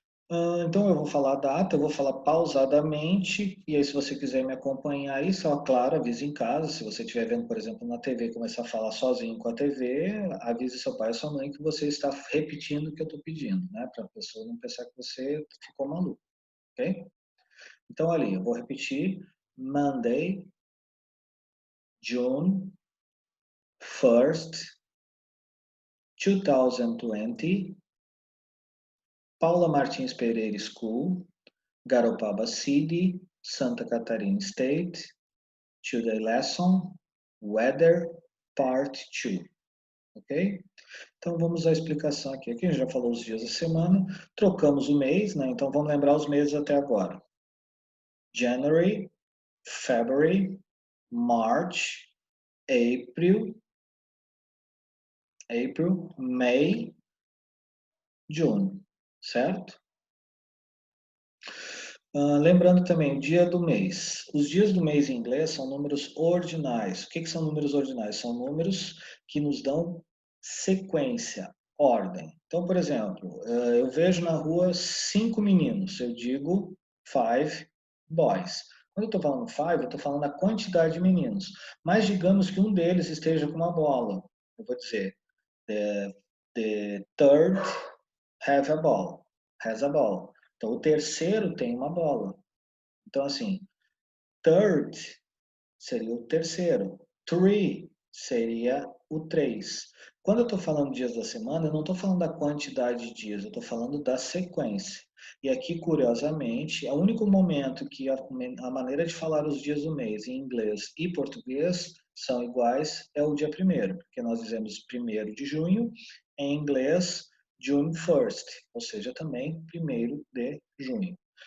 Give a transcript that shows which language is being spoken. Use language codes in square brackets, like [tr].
[pt] Então eu vou falar a data, eu vou falar pausadamente, e aí se você quiser me acompanhar aí, só claro, avise em casa, se você estiver vendo, por exemplo, na TV, começar a falar sozinho com a TV, avise seu pai e sua mãe que você está repetindo o que eu estou pedindo, né? Para a pessoa não pensar que você ficou maluco, ok? Então ali, eu vou repetir, [en] Monday, June 1st, 2020, Paula Martins Pereira School, Garopaba City, Santa Catarina State, Today Lesson, Weather, Part 2. Ok? [pt] Então vamos à explicação aqui. Aqui a gente já falou os dias da semana, trocamos o mês, né? Então vamos lembrar os meses até agora. [en] January, February, March, April, May, June, certo? [pt] Lembrando também, o dia do mês. Os dias do mês em inglês são números ordinais. O que são números ordinais? São números que nos dão sequência, ordem. Então, por exemplo, eu vejo na rua 5 meninos, eu digo 5 boys. Quando eu estou falando 5, eu estou falando a quantidade de meninos. Mas digamos que um deles esteja com uma bola. Eu vou dizer, [en] the third have a ball, has a ball. [pt] Então, o terceiro tem uma bola. Então, assim, third seria o terceiro. Three seria o três. Quando eu estou falando dias da semana, eu não estou falando da quantidade de dias, eu estou falando da sequência. E aqui, curiosamente, é o único momento que a maneira de falar os dias do mês em inglês e português são iguais é o dia primeiro, porque nós dizemos 1º de junho, em inglês, June 1st, ou seja, também 1º de junho.